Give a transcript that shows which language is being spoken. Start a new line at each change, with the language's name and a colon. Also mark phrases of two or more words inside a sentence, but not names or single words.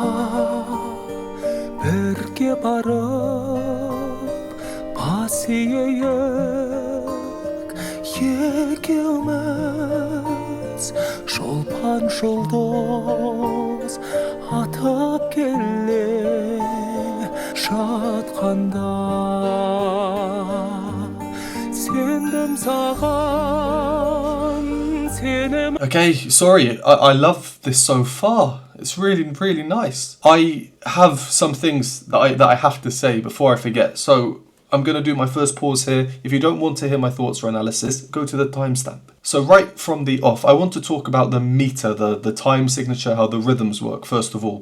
Kazakh: бірге барып бас иейік екеуміз шолпан жұлдыз атып келе жатқанда сендім саған сенім.
English: Okay, sorry, I love this so far. It's really, really nice. I have some things that I have to say before I forget, so I'm going to do my first pause here. If you don't want to hear my thoughts or analysis, go to the timestamp. So right from the off, I want to talk about the meter, the time signature, how the rhythms work, first of all.